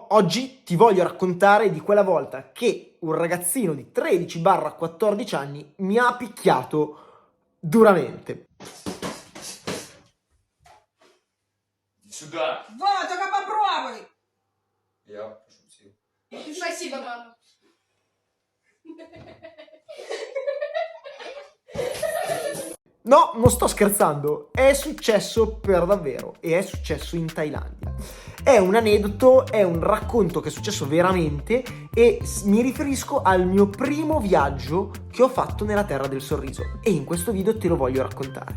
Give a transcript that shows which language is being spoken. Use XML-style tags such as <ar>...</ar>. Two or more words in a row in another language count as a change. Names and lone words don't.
<it>oggi ti voglio raccontare di quella volta che un ragazzino di 13-14 anni mi ha picchiato duramente.</it> <ru>Сюда. Вот, только попробуй. Я пошутил. Спасибо, мама.</ru> <it>No, non sto scherzando, è successo per davvero e è successo in Thailandia. È un aneddoto, è un racconto che è successo veramente e mi riferisco al mio primo viaggio che ho fatto nella Terra del Sorriso e in questo video te lo voglio raccontare.</it>